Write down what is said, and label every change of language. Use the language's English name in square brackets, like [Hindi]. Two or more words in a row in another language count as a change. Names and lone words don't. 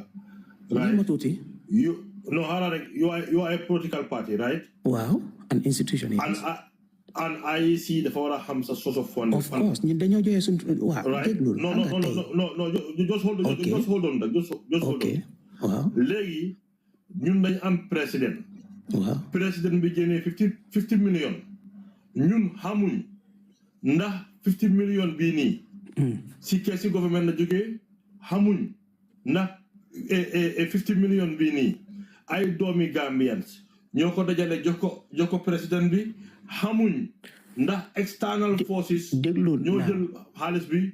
[English] Right? You are a political party, right? Wow, an institution. And I see the father has a source of funding. Of course. Right? No. You just hold on. Okay. Just hold on. Just hold on. Wow. [Wolof] Legi, ñun dañ am president. Wow. President bi génnee 50 million. Ñun xamuñ ndax 50 million bii nii. Si keesi government la jógee xamuñ ndax 50 million bii nii ay doomi Gambians ñoo ko dajale jox ko président bi xamuñ ndax external forces ñoo jël xaalis bi.